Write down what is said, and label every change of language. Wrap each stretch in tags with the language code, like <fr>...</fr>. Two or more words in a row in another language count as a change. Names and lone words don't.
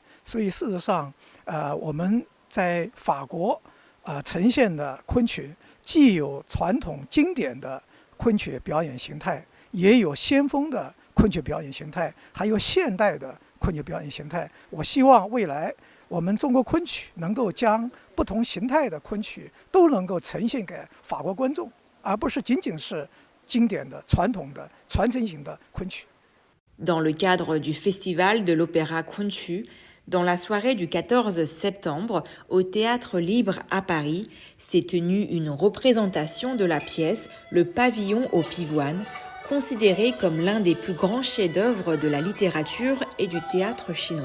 <zh>所以事实上，我们在法国呈现的昆曲，既有传统经典的昆曲表演形态，也有先锋的昆曲表演形态，还有现代的昆曲表演形态。我希望未来我们中国昆曲能够将不同形态的昆曲都能够呈现给法国观众，而不是仅仅是经典的、传统的、传承型的昆曲。</zh> <fr>Dans le cadre du Festival de l'Opéra Khunchu, dans la soirée du 14 septembre, au Théâtre Libre à Paris, s'est tenue une représentation de la pièce Le Pavillon au Pivoine, considérée comme l'un des plus grands chefs-d'œuvre de la littérature et du théâtre chinois.</fr>